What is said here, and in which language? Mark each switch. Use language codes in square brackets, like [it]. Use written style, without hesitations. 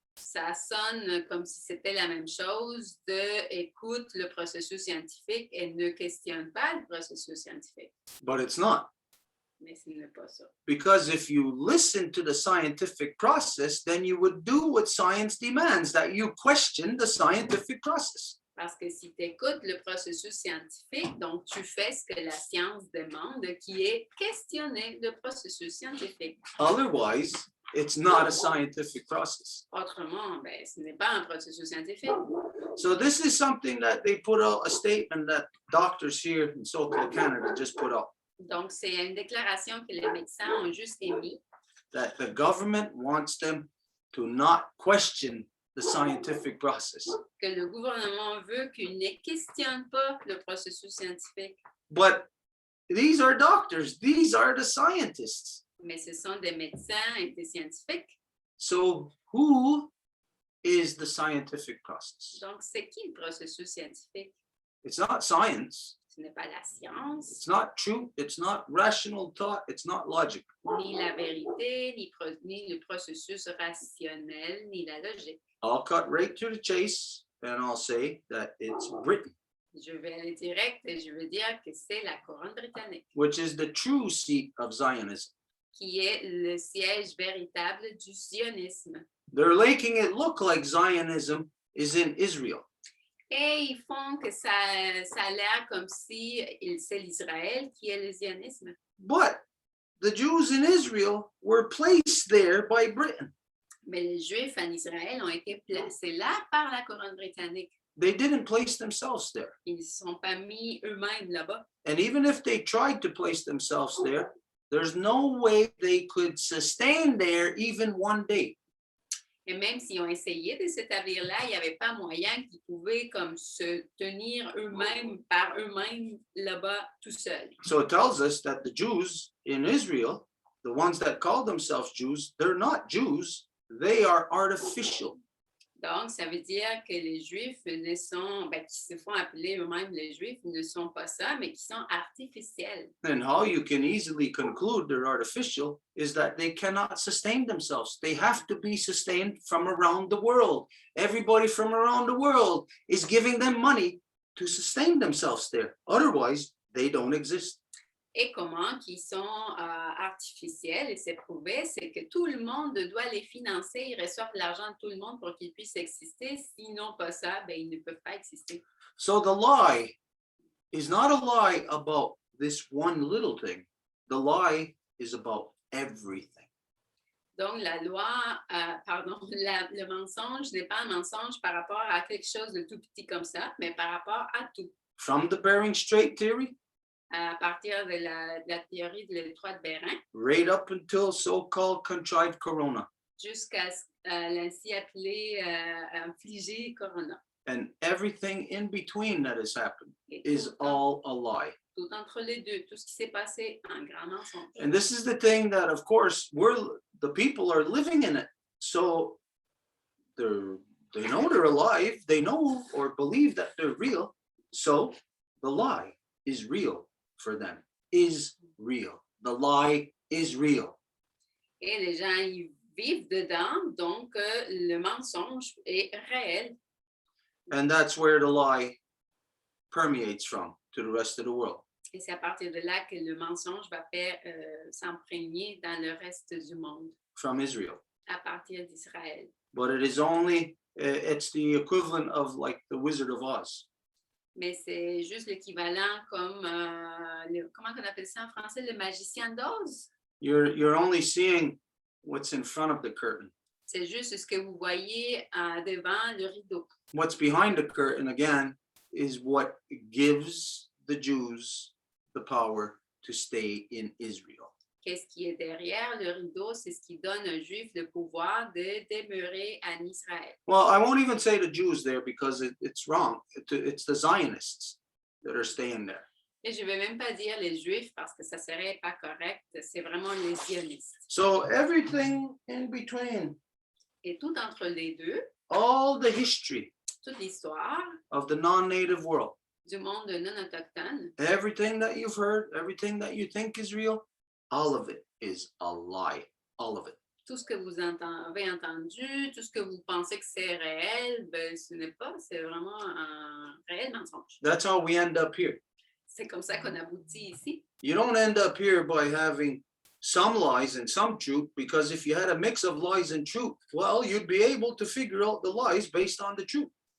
[fr] Ça sonne comme si c'était la même chose de écoute le processus scientifique et ne questionne pas le processus scientifique. [en] But it's not. [fr] Mais ce n'est pas ça. [en] Because if you listen to the scientific process, then you would do what science demands, that you question the scientific process. [fr] Parce que si tu écoutes le processus scientifique, donc tu fais ce que la science demande, qui est questionner le processus scientifique. [en] Otherwise, it's not a scientific process. [fr] Autrement, ben, ce n'est pas un processus scientifique. [en] So this is something that they put out, a statement that doctors here in so-called Canada just put out, [fr] Donc, c'est une déclaration que les médecins ont juste émise, [en] that the government wants them to not question the scientific process. [fr] que le gouvernement veut qu'ils ne questionnent pas le processus scientifique. [en] But these are doctors, these are the scientists. [fr] Mais ce sont des médecins et des scientifiques. [en] So who is the scientific process? [fr] Donc, c'est qui le processus scientifique? [en] It's not science. [fr] Ce n'est pas la science, [en] It's not truth. It's not rational thought. It's not logic. [fr] ni la vérité, ni le processus rationnel, ni la logique. [en] I'll cut right to the chase and I'll say that it's Britain, [fr] Je vais aller direct et je veux dire que c'est la couronne britannique, [en] which is the true seat of Zionism. [fr] qui est le siège véritable du sionisme. [en] They're making it look like Zionism is in Israel. [fr] Et ils font que ça a l'air comme si c'est l'Israël qui est le sionisme. [en] But the Jews in Israel were placed there by Britain. [fr] Mais les Juifs en Israël ont été placés là par la couronne britannique. [en] They didn't place themselves there. [fr] Ils ne se sont pas mis eux-mêmes là-bas. [en] And even if they tried to place themselves there, there's no way they could sustain there even one day. [fr] Et même s'ils ont essayé de s'établir là, il n'y avait pas moyen qu'ils pouvaient comme se tenir eux-mêmes par eux-mêmes là-bas tout seuls. [en] So it tells us that the Jews in Israel, the ones that call themselves Jews, they're not Jews, they are artificial. [fr] Donc, ça veut dire que les Juifs ne sont, qui se font appeler eux-mêmes les Juifs, ne sont pas ça, mais qui sont artificiels. [en] And how you can easily conclude they're artificial is that they cannot sustain themselves. They have to be sustained from around the world. Everybody from around the world is giving them money to sustain themselves there. Otherwise, they don't exist. [fr] Et comment qu'ils sont artificiels, et c'est prouvé, c'est que tout le monde doit les financer, ils reçoivent l'argent de tout le monde pour qu'ils puissent exister. S'ils n'ont pas ça, ils ne peuvent pas exister. [en] So the lie is not a lie about this one little thing. The lie is about everything. [fr] Donc, la loi, le mensonge n'est pas un mensonge par rapport à quelque chose de tout petit comme ça, mais par rapport à tout. [en] From the Bering Strait theory, [fr] À partir de la théorie de l'étroit de Bérin, [en] right up until so-called contrived corona. [fr] jusqu'à l'ainsi appelé infligé corona. [en] And everything in between that has happened [fr] Et [en] is all a lie. [fr] tout entre les deux, tout ce qui s'est passé, un grand mensonge. [en] And this is the thing that, of course, the people are living in it. So they know they're alive. They know or believe that they're real. So the lie is real for them, is real. The lie is real. [fr] Et les gens y vivent dedans, donc le mensonge est réel. [en] And that's where the lie permeates from to the rest of the world. [fr] Et c'est à partir de là que le mensonge va faire s'imprégner dans le reste du monde, [en] From Israel. [fr] à partir d'Israël. [en] But it is only, it's the equivalent of like the Wizard of Oz. [fr] Mais c'est juste l'équivalent comme, comment on appelle ça en français, le magicien d'Oz. [en] You're only seeing what's in front of the curtain. [fr] C'est juste ce que vous voyez devant le rideau. [en] What's behind the curtain, again, is what gives the Jews the power to stay in Israel. [fr] Qu'est-ce qui est derrière le rideau? C'est ce qui donne aux Juifs le pouvoir de demeurer en Israël. [en] Well, I won't even say the Jews there because it's wrong. It's the Zionists that are staying there. [fr] Et je ne vais même pas dire les Juifs parce que ça serait pas correct. C'est vraiment les sionistes. [en] So everything in between, [fr] Et tout entre les deux, [en] all the history [fr] toute l'histoire [en] of the non-native world, [fr] du monde non autochtone, [en] everything that you've heard, everything that you think is real, all of it is a lie, all of it. [fr] tout ce que vous avez entendu, tout ce que vous pensez que c'est réel, ce n'est pas, c'est vraiment un réel mensonge. [en] That's how we end up here. [fr] C'est comme ça qu'on aboutit ici. [en] You don't end up here by having some lies and some truth, because if you had a mix of lies and truth, well, you'd be able to figure out the lies based on the truth.